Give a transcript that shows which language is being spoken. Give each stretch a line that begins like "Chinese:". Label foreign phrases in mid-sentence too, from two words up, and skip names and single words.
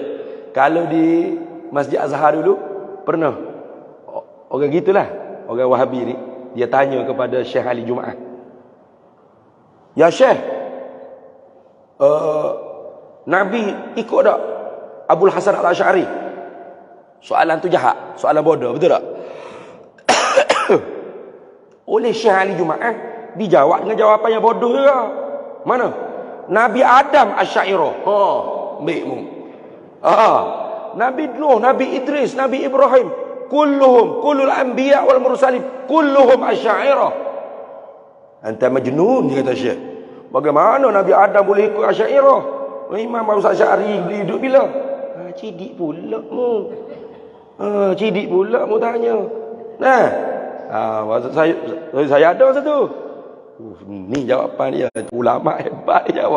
Malay: Kalau di Masjid Azhar dulu pernah orang gitulah, orang Wahabi ni, dia tanya kepada Syekh Ali Jumaah,
Arabic: "يا شيخ,
Malay: Nabi ikut tak Abul Hasan Al-Asy'ari?" Soalan tu jahat, soalan bodoh, betul tak? Oleh Syekh Ali Jumaah dijawab dengan jawapan yang bodoh juga. Mana? Nabi Adam Asy'ariyah. Baikmu. Nabi Nuh, Nabi Idris, Nabi Ibrahim,
Arabic: كل الأنبياء والمرسلين كلهم أشعرية. أنت مجنون,
Malay: kata Syekh. Bagaimana Nabi Adam boleh ikut asy'ariyah? Imam Abu Asy'ari hidup bila? Cidik pula mu. Cidik pula mu tanya. Maksud saya ada satu. Ni jawapan dia. Ulama hebat jawab.